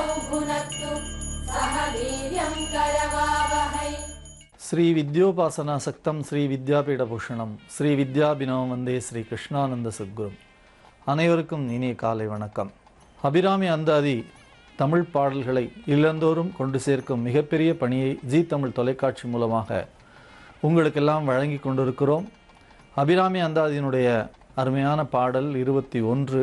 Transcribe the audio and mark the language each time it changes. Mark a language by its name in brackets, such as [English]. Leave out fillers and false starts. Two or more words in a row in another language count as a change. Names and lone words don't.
[Sanskrit] भुनक्तु सह वीर्यं करवावहै। श्री विद्योपासना सक्तम श्री विद्यापीठभूषणम् श्री विद्याभिनवम् वन्दे श्री कृष्णानन्द सद्गुरु. [Tamil] அனைவருக்கும் இனிய காலை வணக்கம். அபிராமி அந்தாதி தமிழ் பாடல்களை இல்லந்தோறும் கொண்டு சேர்க்கும் மிகப்பெரிய பணியை ஜி தமிழ் தொலைக்காட்சி மூலமாக உங்களுக்கெல்லாம் வழங்கி கொண்டிருக்கிறோம். அபிராமி அந்தாதியினுடைய அருமையான பாடல் 21.